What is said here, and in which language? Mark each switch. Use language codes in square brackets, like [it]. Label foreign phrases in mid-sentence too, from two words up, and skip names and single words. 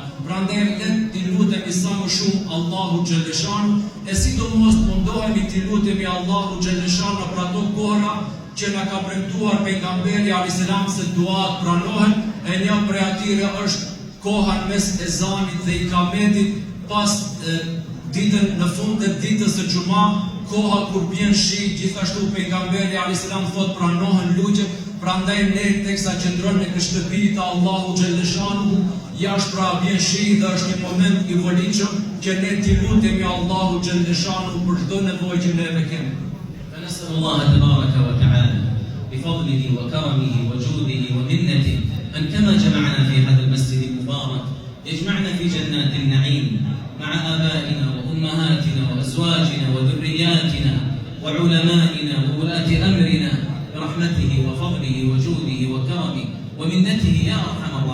[sq] Prandaj le t'i lutemi sa më shumë Allahu xhaleshanu, e sidomos mundohemi t'i lutemi Allahu xhaleshanu për ato kohra që na ka premtuar pejgamberi [ar] عليه السلام [sq] se duat pranohen, e një prej atyre është koha mes ezanit dhe ikametit pas ditën në fund të ditës së xumë, koha kur bjen shi, gjithashtu pejgamberi [ar] عليه السلام [sq] thot pranohen lutjet. Prandaj ne teksa qëndron në shtëpi të Allahu xhaleshanu, jashtë pra bjen shi dhe është një moment I volitshëm që ne t'i lutemi Allahu xhaleshanu për çdo nevojë që neve kemi. [ar] فنسأل الله تبارك وتعالى بفضله وكرمه وجوده ومنته أن كما جمعنا في هذا المسجد المبارك يجمعنا في جنات النعيم مع آبائنا وأمهاتنا وأزواجنا وذرياتنا وعلمائنا وولاة أمرنا برحمته وفضله وجوده وكرمه ومنته يا أرحم